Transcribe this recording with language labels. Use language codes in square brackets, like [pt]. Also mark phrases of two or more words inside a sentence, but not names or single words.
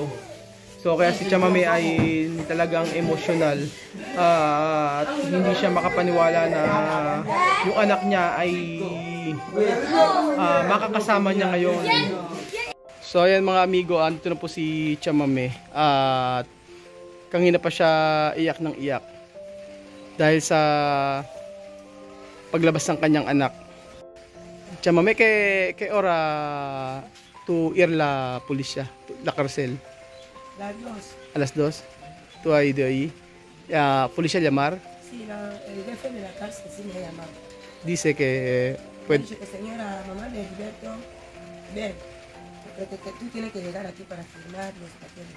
[tl] So kaya si Chamame ay talagang emotional at hindi siya makapaniwala na yung anak niya ay makakasama niya ngayon. So ayan mga amigo, andito na po si Chamame at kanina pa siya iyak ng iyak dahil sa paglabas ng kanyang anak. Chamame, [es] que hora tu ir la policía, la cárcel? Las 2. A las 2. ¿Tú has ido ahí? ¿Policía llamar? Sí, el jefe de la cárcel sí me ha llamado. Dice que... Me ha dicho que señora, mamá de Gilberto, ven, porque tú tienes que llegar aquí para firmar los papeles.